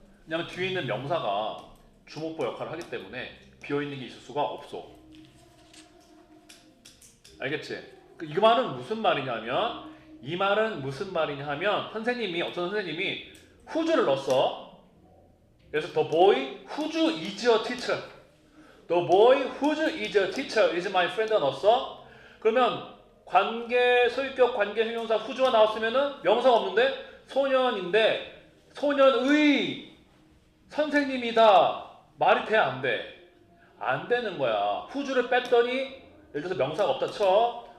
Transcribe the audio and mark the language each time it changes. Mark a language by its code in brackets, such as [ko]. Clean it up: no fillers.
[ko] 왜냐면 뒤에 있는 명사가 주목보 역할을 하기 때문에 비어있는 게 있을 수가 없어. 알겠지? 이 말은 무슨 말이냐면 이 말은 무슨 말이냐 하면 어떤 선생님이 who's를 넣었어. 그래서 [en] the boy whose is a teacher. The boy whose is a teacher is my friend [ko] 넣었어. 그러면 소유격 관계 형용사 who's가 나왔으면은 명사가 없는데 소년인데 소년의 선생님이다. 말이 돼 안 돼? 안 되는 거야. who's를 뺐더니 예를 들어서 명사가 없다 쳐.